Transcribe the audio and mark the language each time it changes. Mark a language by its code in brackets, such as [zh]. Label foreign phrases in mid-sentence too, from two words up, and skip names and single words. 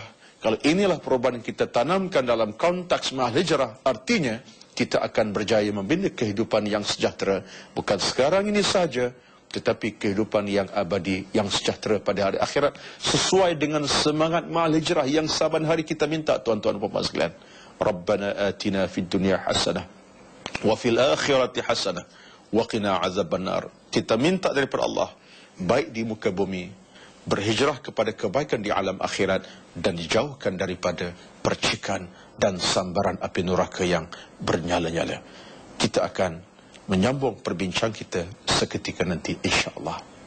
[ms] Kalau inilah perubahan yang kita tanamkan dalam konteks ma'al hijrah, artinya kita akan berjaya membina kehidupan yang sejahtera, bukan sekarang ini saja, tetapi kehidupan yang abadi, yang sejahtera pada hari akhirat, sesuai dengan semangat ma'al hijrah yang saban hari kita minta tuan-tuan dan puan sekalian. [ar] رَبَّنَا آتِنَا فِي الدُّنْيَا حَسَنَةً وَفِي الْآخِرَةِ حَسَنَةً وَقِنَا عَذَابَ النَّارِ. [ms] Kita minta daripada Allah baik di muka bumi, berhijrah kepada kebaikan di alam akhirat, dan dijauhkan daripada percikan dan sambaran api neraka yang bernyala-nyala. Kita akan menyambung perbincangan kita seketika nanti [ar] إن شاء الله.